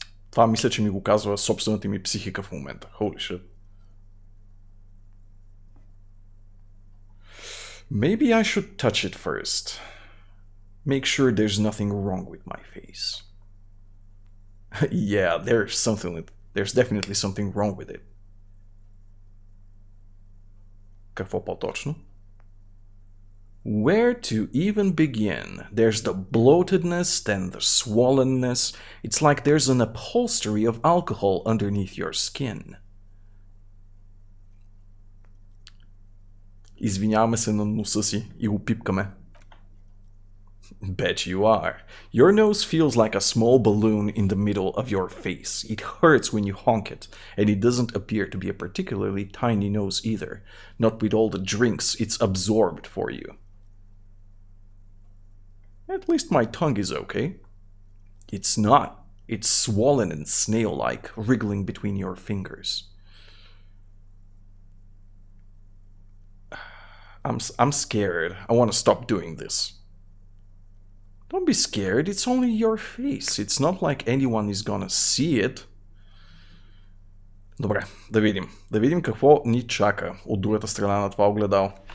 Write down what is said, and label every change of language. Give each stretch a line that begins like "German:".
Bulgarian: Това мисля, че ми го казва собствената ми психика в момента.
English: Holy shit. Maybe I should touch it first. Make sure there's nothing wrong with my face. Yeah, there's definitely something wrong with it.
Bulgarian: Какво по-точно?
English: Where to even begin? There's the bloatedness, then the swollenness. It's like there's an upholstery of alcohol underneath your skin.
Bulgarian: Извиняваме се на носа си и го пипкаме.
English: Bet you are. Your nose feels like a small balloon in the middle of your face. It hurts when you honk it, and it doesn't appear to be a particularly tiny nose either, not with all the drinks it's absorbed for you. At least my tongue is okay. It's not. It's swollen and snail-like, wriggling between your fingers. I'm scared. I want to stop doing this. Don't be scared, it's only your face. It's not like anyone is gonna see it.
Bulgarian: Добре, да видим. Да видим какво ни чака от другата страна на това огледало.